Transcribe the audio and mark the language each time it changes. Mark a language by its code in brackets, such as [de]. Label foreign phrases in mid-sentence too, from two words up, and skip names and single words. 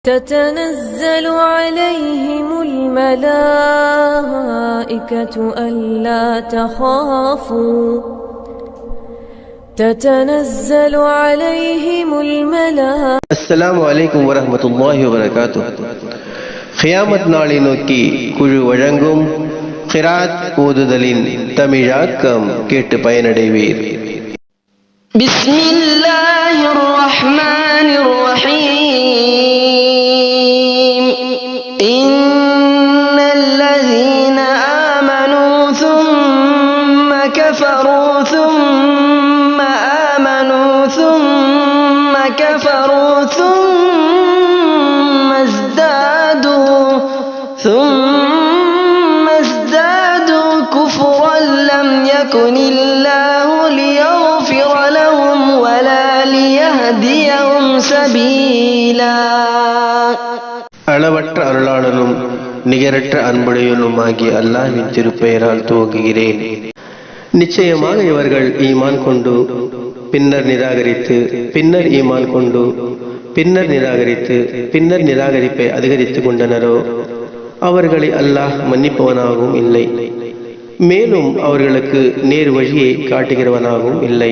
[ar] تتنزل عليهم الملائكة ألا تخافوا تتنزل عليهم الملائكة. السلام عليكم ورحمة الله وبركاته. [ta] قيامت நாளை நோக்கி குழு வழங்கும் கிராத் ஓதுதலின் தமிழாக்கம் கேட்டு பயனடைவீர். [ar] بسم الله الرحمن الرحيم. إن الذين آمنوا ثم كفروا ثم آمنوا ثم كفروا ثم ازدادوا كفرا لم يكن الله ليغفر لهم ولا ليهديهم سبيلا. [ta] அளவற்ற அருளாளனும் நிகரற்ற அன்புடையனும் ஆகிய அல்லாஹ்வின் திருப்பெயரால் துவங்குகிறேன். நிச்சயமாக இவர்கள் ஈமான் கொண்டு பின்னர் நிராகரித்து பின்னர் ஈமான் கொண்டு பின்னர் நிராகரித்து பின்னர் நிராகரிப்பை அதிகரித்துக் கொண்டனரோ அவர்களை அல்லாஹ் மன்னிப்பவனாகவும் இல்லை, மேலும் அவர்களுக்கு நேர் வழியை காட்டுகிறவனாகவும் இல்லை.